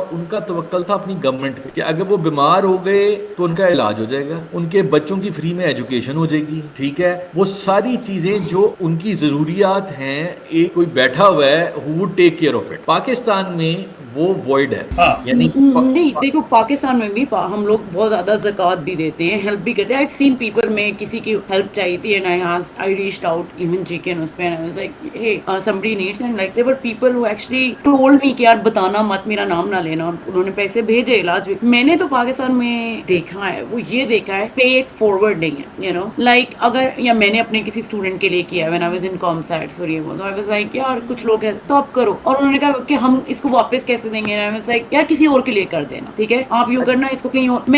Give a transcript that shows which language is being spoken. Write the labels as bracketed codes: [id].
[ur] ان کا توکل تھا اپنی گورنمنٹ پہ کہ اگر وہ بیمار ہو گئے تو ان کا علاج ہو جائے گا, ان کے بچوں کی فری میں ایجوکیشن ہو جائے گی, ٹھیک ہے. وہ ساری چیزیں جو ان کی ضروریات ہیں ایک کوئی بیٹھا ہوا ہے [en] who would take care of it. [ur] Pakistan میں وہ وائڈ ہے. یعنی نہیں دیکھو پاکستان میں بھی ہم لوگ بہت زیادہ زکوٰۃ بھی دیتے ہیں, ہیلپ بھی کرتے ہیں. [en] I've seen people [ur] میں کسی کی ہیلپ چاہیے تھی [en] and I reached out even chicken [ur] اس پہ, [en] and I was like hey somebody needs, and like there were people who actually told me [ur] کہ یار بتانا مت, میرا نام نہ لینا, اور انہوں نے پیسے بھیجے علاج بھی. میں نے تو پاکستان میں دیکھا ہے وہ یہ دیکھا ہے پیٹ فارورڈ نہیں ہے, [en] you know like [ur] اگر یا میں نے اپنے کسی اسٹوڈنٹ کے لیے کیا [en] when I was in ComSats [ur] اور یہ وہ, تو [en] I was like [ur] یار کچھ لوگ ہیں تو آپ کرو, اور انہوں نے کہا کہ ہم اس کو واپس کیسے دیں گے, یار کسی اور کے لیے کر دینا, ٹھیک ہے, آپ یوں کرنا اس کو کہیں اور.